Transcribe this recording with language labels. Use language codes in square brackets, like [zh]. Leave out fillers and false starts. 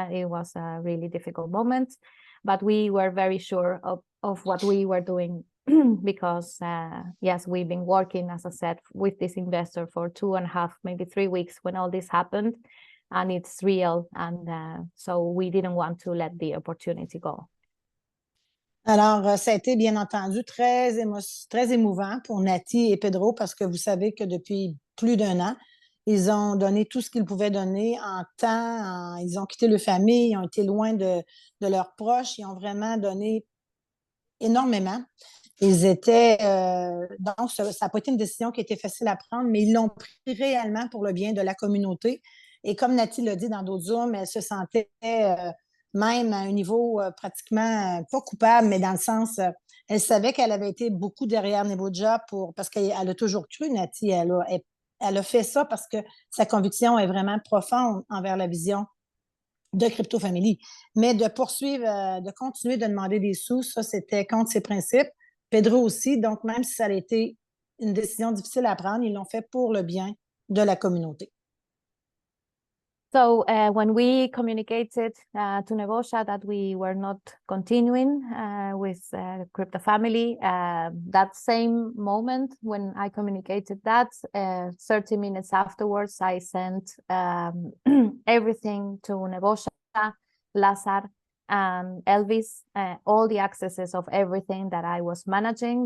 [en] It was a really difficult moment, but we were very sure of what we were doing because yes, we've been working, as I said, with this investor for 2.5, maybe 3 weeks when all this happened, and it's real, and so we didn't want to let the opportunity go. [fr] Alors, ça a été bien entendu très émouvant pour Naty et Pedro parce que vous savez que depuis plus d'1 an, ils ont donné tout ce qu'ils pouvaient donner en temps, ils ont quitté leur famille, ils ont été loin de leurs proches, ils ont vraiment donné énormément. Ils étaient, donc ça n'a pas été une décision qui était facile à prendre, mais ils l'ont pris réellement pour le bien de la communauté. Et comme Naty l'a dit dans d'autres Zooms, elle se sentait même à un niveau pratiquement pas coupable, mais dans le sens, elle savait qu'elle avait été beaucoup derrière Neboja parce qu'elle a toujours cru, Naty, elle a fait ça parce que sa conviction est vraiment profonde envers la vision de Crypto Family. Mais de poursuivre, de continuer de demander des sous, ça, c'était contre ses principes. Pedro aussi, donc même si ça a été une décision difficile à prendre, ils l'ont fait pour le bien de la communauté. [en] So when we communicated to Nebosha that we were not continuing with Crypto Family, that same moment when I communicated that, 30 minutes afterwards, I sent everything to Nebosha, Lazar, and Elvis, all the accesses of everything that I was managing.